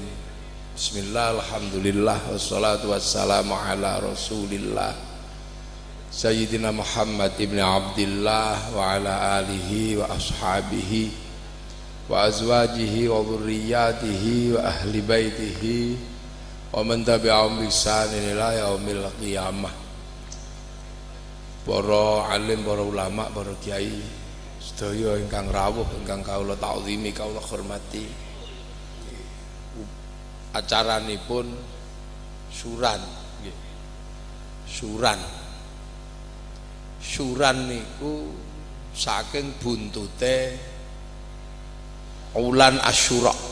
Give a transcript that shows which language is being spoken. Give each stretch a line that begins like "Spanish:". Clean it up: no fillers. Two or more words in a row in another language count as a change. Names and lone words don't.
Arabic: بسم الله والحمد لله والصلاة والسلام على رسول الله سيدنا محمد بن عبد الله وعلى آله وأصحابه وأزواجه وذريته وأهل بيته ومن تبعهم بإحسان إلى يوم القيامة.
Javanese: Para alim, para ulama, para kiai sedaya ingkang rawuh, ingkang kawula ta'zimi, kawula hormati. Acaranipun suran nggih. Suran niku saking buntute wulan Asyura.